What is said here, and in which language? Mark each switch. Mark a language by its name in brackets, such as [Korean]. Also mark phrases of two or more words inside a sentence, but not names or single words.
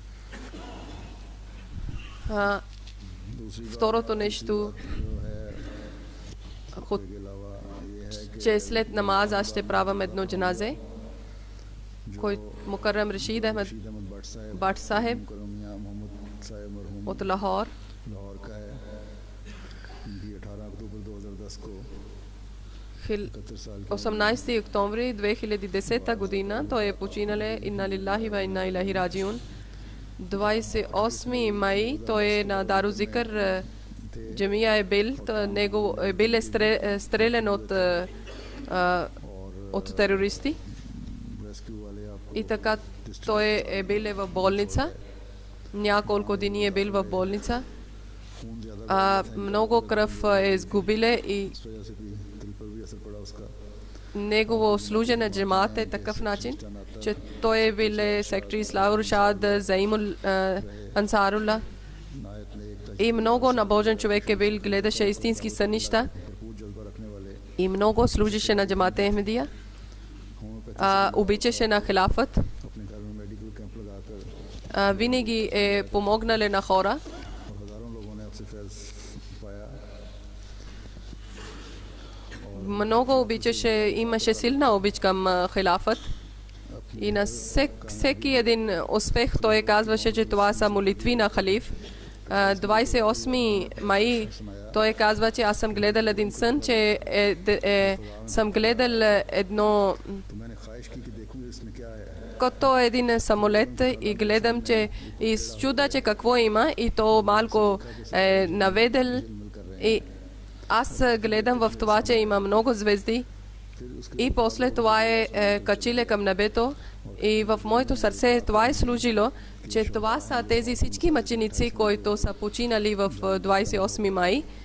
[Bulgarian] Второто нещо, че след намаз аз ще правам едно джаназе, който Мукаррам Рашид Ахмед Бат Сахеб от Лахор. 18 октомври 2010 година той е починале. [Arabic] إنا لله وإنا إليه راجعون. [Bulgarian] 28 май той е на Дару Зикър джамия е бил. Него е бил стрелян от терористи. И така той е бил в болница. Няколко дни е бил в болница. Много кръв е изгубиле и [Urdu] اثر پڑا اس کا. [Bulgarian] Негово служене джемат е такъв начин, че той е бил сектори Ислам Рушад, Заимул Ансарулла [Urdu] نایت نے ایک [Bulgarian] и много набожен човек е бил, гледаше истински сънища [Urdu] بھرپور جذبہ رکھنے والے [Bulgarian] и много служеше на джамата Ахмедия, обичаше на хилафът, [Urdu] اپنے گھر میں [English] medical camp [Urdu] لگا کر [Bulgarian] винаги е помогнали на хора [Urdu] اور ہزاروں لوگوں نے آپ سے فیض پایا. [Bulgarian] много обичаше, имаше силна обич към хилафът и на всеки един успех той казваше, че това са молитви на халиф. 28 май той казва, че аз съм гледал един сън, че съм гледал едно [Urdu] تو میں نے خواہش کی کہ دیکھوں اس میں کیا ہے. [Bulgarian] като един самолет и гледам, че и чуда, че какво има и то малко наведел и аз гледам в това, че има много звезди и после това качиле към небето и в моето сърце това е служило, че това са тези всички мъченици, които са починали в 28 май.